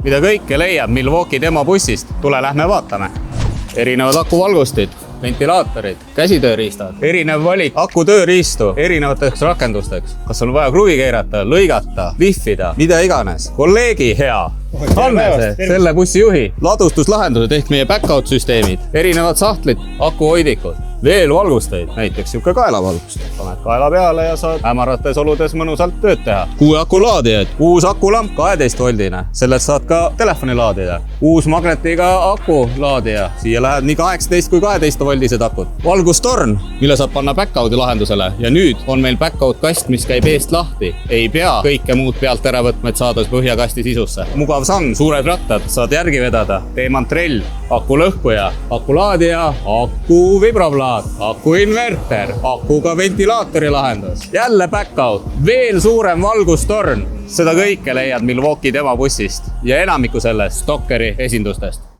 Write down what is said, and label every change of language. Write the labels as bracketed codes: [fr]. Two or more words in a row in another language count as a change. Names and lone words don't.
[et] mida kõike leiab Milwaukee demobussist, tule lähme vaatame. Erinevad akuvalgustid, ventilaatorid, käsitööriistad, erinev valik akutööriistu erinevateks rakendusteks. Kas on vaja kruvi keerata, lõigata, lihvida, mida iganes. Kolleegi hea Hannese, selle bussi juhi, ladustuslahendused ehk meie back-out süsteemid, erinevad sahtlid, akuhoidikud, veel valgusteid, näiteks siuke kaelavalgust. Paned kaela peale ja saad hämarates oludes mõnusalt tööd teha. 6 akulaadijaid, uus akulamp 12-voldine, sellest saad ka telefoni laadida. Uus magnetiga akulaadija, siia läheb nii 18 kui 12-voldised akud. Valgustorn, mille saab panna back-out'i lahendusele ja nüüd on meil back-out kast, mis käib eest lahti. Ei pea kõike muud pealt ära võtma, et saada põhjakasti sisusse. Mugav sang, suured rattad, saad järgi vedada, teemantrell, akulõhkuja, akulaadija, aku vibroplaat, akuinverter, akuga ventilaatori lahendus, jälle back-out, veel suurem valgustorn. Seda kõike leiad Milwaukee demobussist ja enamiku sellest Stockeri esindustest.